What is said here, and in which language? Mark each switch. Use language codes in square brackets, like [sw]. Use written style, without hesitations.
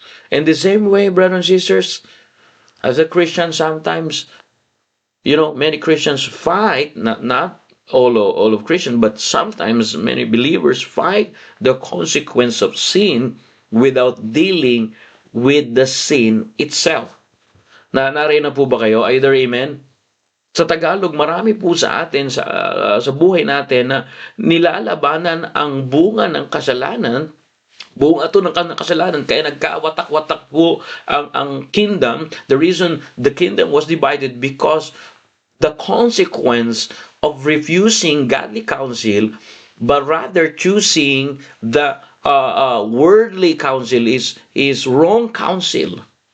[en] And the same way, brothers and sisters, as a Christian, sometimes, many Christians fight, not all of Christians, but sometimes many believers fight the consequence of sin without dealing with the sin itself. [tl] Narinig na po ba kayo? [en] Either amen? [tl] Sa Tagalog, marami po sa atin, sa buhay natin, na nilalabanan ang bunga ng kasalanan, buong ato ng kasalanan, kaya nagkawatak-watak po ang kingdom. [en] The reason the kingdom was divided because the consequence of refusing godly counsel, but rather choosing the worldly counsel is wrong counsel.